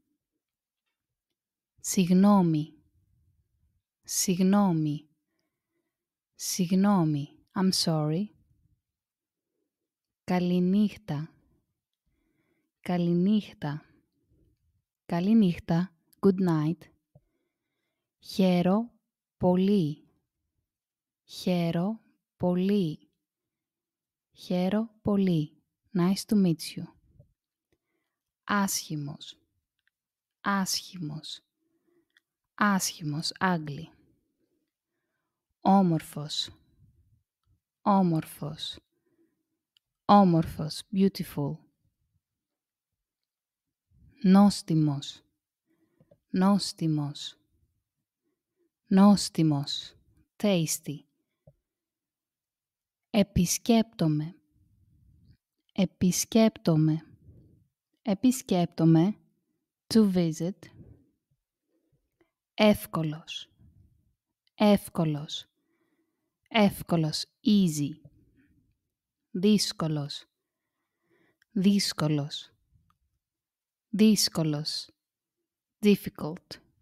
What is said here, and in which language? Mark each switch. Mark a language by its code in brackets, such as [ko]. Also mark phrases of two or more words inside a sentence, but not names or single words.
[el] συγγνώμη, συγγνώμη, συγγνώμη, [en] I'm sorry, [el] καληνύχτα, καληνύχτα, καληνύχτα, [en] good night, [el] χαίρο πολύ, χαίρο πολύ, χαίρο πολύ, [en] nice to meet you, [el] άσχημος, άσχημος, άσχημος, ugly, όμορφος, όμορφος, όμορφος, beautiful, νόστιμος, νόστιμος, νόστιμος, tasty, επισκέπτομαι, επισκέπτομαι, επισκέπτομαι, [en] to visit, [el] εύκολος, εύκολος, εύκολος, easy, δύσκολος, δύσκολος, δύσκολος, difficult,